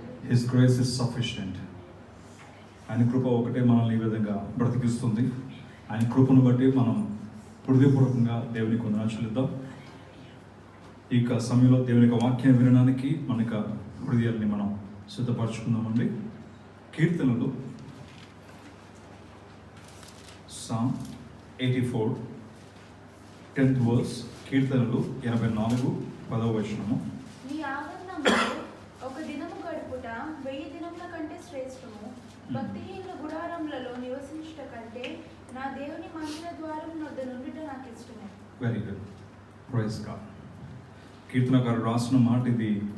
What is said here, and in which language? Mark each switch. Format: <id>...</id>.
<en>His grace is sufficient.</en> <te>ఆయన కృప ఒకటే మనల్ని ఈ విధంగా బ్రతికిస్తుంది. ఆయన కృపను బట్టి మనం హృదయపూర్వకంగా దేవునికి వందనాలు చెల్లిద్దాం. ఇక సమయంలో దేవుని యొక్క వాక్యం వినడానికి మన యొక్క హృదయాన్ని మనం సిద్ధపరచుకుందామండి. కీర్తనలు</te> <en>Psalm 84 10th verse.</en> <te>కీర్తనలు 84 10వ వచనము. నీ ఆవరణంలో ఒక దినము గడుపుట 1000 దినముల కంటే శ్రేష్టము. భక్తిహీనుల గుడారములలో నివసించుట కంటే నా దేవుని మందిర ద్వారం వద్ద నుండుట నాకు ఇష్టమే.</te> <en>Very good. Praise God.</en> <te>కీర్తనకారుడు రాసిన మాట ఇది.</te>